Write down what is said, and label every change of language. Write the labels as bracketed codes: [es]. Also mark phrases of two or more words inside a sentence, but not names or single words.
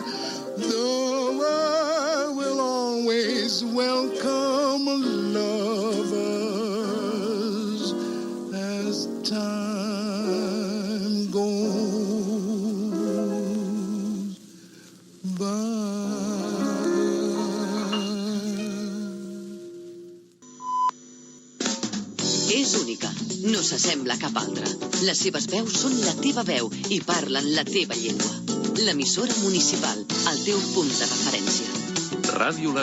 [en] The world will always welcome lovers as time goes by. [ca] És única, no s'assembla a cap altra. Les seves veus són la teva veu i parlen la teva llengua. L'emissora municipal, el teu punt de referència.